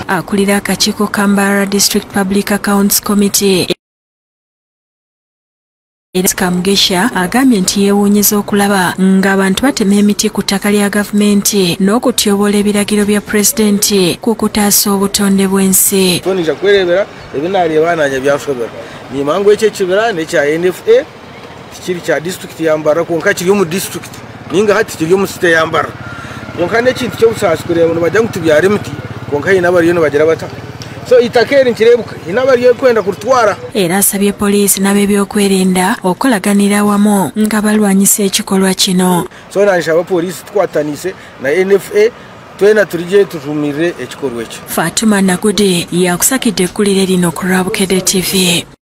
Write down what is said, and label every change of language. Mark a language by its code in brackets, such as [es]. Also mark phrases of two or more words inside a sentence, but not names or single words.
[lg] Akulira akakiiko ka Mbarara District Public Accounts Committee Kamugesha agambye nti yeewuunyiza okulaba ng'abantu batema emiti ku ttaka lya gavumenti n'okutyoboola ebiragiro bya pulezidenti ku kutaasa obutonde bw'ensi. [nyn] Tonija kwerebera ebinaali ebaananya byasobera nimangu ekyo ekibira n'ekya NFA tikiri kya disitulikiti ya Mbarara konka kiri omu disitulikiti ninga hati kiri omu site ya Mbarara konka n'ekintu ky'obusaasukire nibajja kutubyara emiti konka hina bariyo nibagira bata so itakeri nkirebuka hina bariyo kwenda kurutwara. [lg] Era asabye poliisi n'ab'ebyokwerinda okulaganira wamu nga balwanyisa ekikolwa kino. [nyn] So nansaba poliisi tukwatanise na NFA twena tulijje tutumirire ekikolwa ekyo. [lg] Fatuma Nagudi yakusakidde ekkulire lino ku Rabukedde TV.